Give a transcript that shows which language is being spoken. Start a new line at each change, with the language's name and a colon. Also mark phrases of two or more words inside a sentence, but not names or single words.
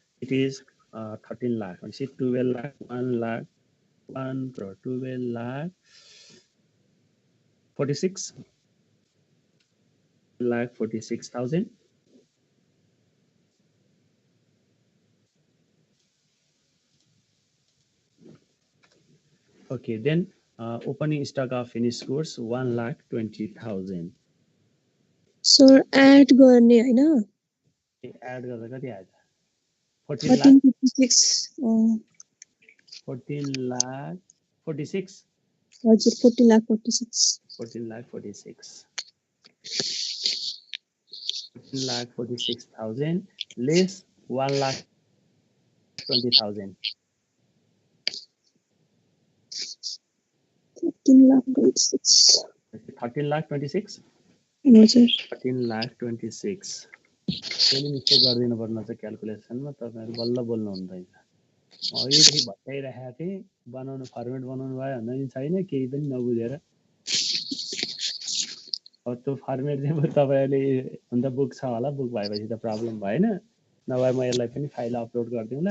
English: it is 13 lakh. And see 12 lakh, 1 lakh, 1 crore, 12 lakh, 46 lakh 46,000. Okay, then opening stock of finished goods 1,20,000.
Nepali: सर एड गर्ने हैन Add गर्दा कति आयो? 14 lakh 1356
English: 14 lakh 46.
Nepali: हजुर 14,46,000
English: 14 lakh 46. 14 lakh 46,000 less 1 lakh 20,000. 13,26,000 13 lakh 26.
Nepali: हजुर
English: 13 lakh 26.
Nepali: फेरि मिस्टेक गरिदिनु पर्ने छ क्यालकुलेसनमा, तपाईँहरू बल्ल बोल्नु हुँदैन। अघिदेखि भत्काइरहेको थिएँ, बनाउनु फर्मेट बनाउनु भयो भन्दा पनि छैन, केही पनि नबुझेर। अब त्यो फर्मेट चाहिँ तपाईँहरूले हुन त बुक छ होला, बुक भएपछि त प्रब्लम भएन, नभए म यसलाई पनि
English: file upload
Nepali: गरिदिउँला।